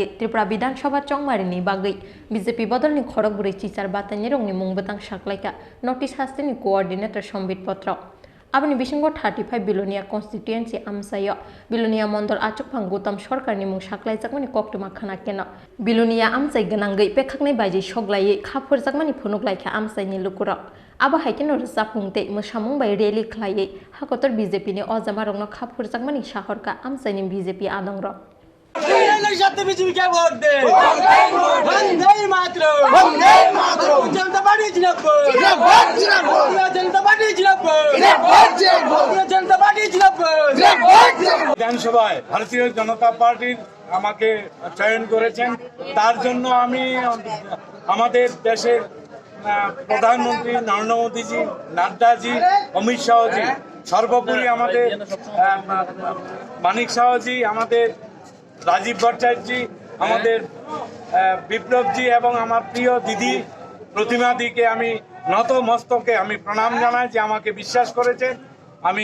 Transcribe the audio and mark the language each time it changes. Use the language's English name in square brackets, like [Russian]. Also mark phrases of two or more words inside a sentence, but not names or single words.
[Kok Borok] Tripura Bidhan Sabha chongmarini bagai BJP bodolni khorogburi chichar batani rongni mung butang saklaika notice hasteni coordinator Sambit Potra Abani bisingo 35 Bilunia constituency amsayo Bilunia mondol achukphang gutom sorkarni mung saklai jakmani koktuma khana keno Bilunia amsai ganangai pekhaknai baji soglai khapur jakmani phunuk laikha amsai ni lukura Aba haikeno sapungte mosamung bai rally khlai hakotor BJP ni ojama rongno khapur jakmani shahorka amsai ni BJP adongro [Hindi] बीजेपी क्या वोट दे वंदे मातरम जनता पार्टी जिंदाबाद जनता पार्टी जिंदाबाद [Bangla] विधानसभाয় ভারতীয় জনতা পার্টির আমাকে চয়ন করেছেন তার জন্য আমি আমাদের দেশের প্রধানমন্ত্রী নরেন্দ্র মোদীজি নাড্ডাজি অমিত শাহজি সর্বোপরি আমাদের মানিক শাহজি আমাদের রাজীব ভট্টাচার্যজি আমাদের বিপ্লবজি এবং আমার প্রিয় দিদি প্রতিমাদিকে আমি নত মস্তকে আমি প্রণাম জানাই যে আমাকে বিশ্বাস করেছেন আমি